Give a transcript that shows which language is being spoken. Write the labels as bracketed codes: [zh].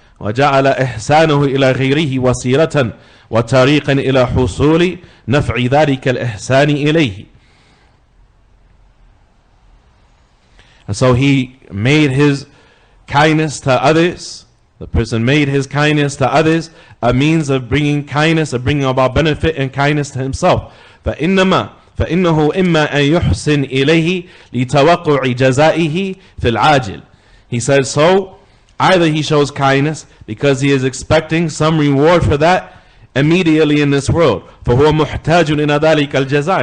[ar] وَجَعَلَ إِحْسَانُهُ إِلَى غَيْرِهِ وَسِيلَةً وَطَرِيقًا إِلَى حُصُولِ نَفْعِ ذَلِكَ الْإِحْسَانِ إِلَيْهِ. [en] And so he made his kindness to others, the person made his kindness to others a means of bringing kindness, of bringing about benefit and kindness to himself. [ar] فإنه إما أن يحسن إليه لتوقع جزائه في العاجل. [en] He said, so either he shows kindness because he is expecting some reward for that immediately in this world. [ar] فهو محتاج إلى ذلك الجزاء.